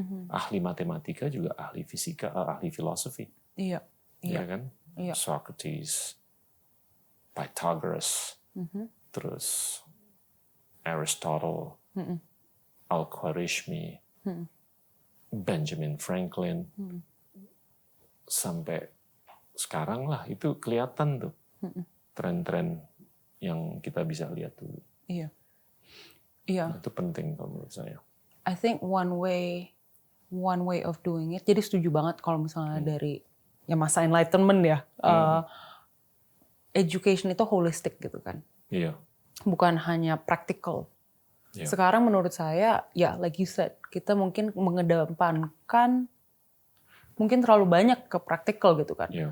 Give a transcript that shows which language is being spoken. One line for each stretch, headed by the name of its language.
Indonesian: Ahli matematika juga ahli fisika, ahli filosofi, ya kan, Socrates, Pythagoras, terus Aristotle, Al-Khwarizmi, Benjamin Franklin, sampai sekarang lah itu kelihatan tuh tren-tren yang kita bisa lihat dulu. Iya. Nah, itu penting kalau menurut saya.
English: I think one way of doing it.
Indonesian: Jadi setuju banget kalau misalnya dari ya masa enlightenment ya, education itu holistic gitu kan. Iya. Bukan hanya practical. Sekarang menurut saya ya
English: like you said,
Indonesian: kita mungkin mengedepankan mungkin terlalu banyak ke practical gitu kan.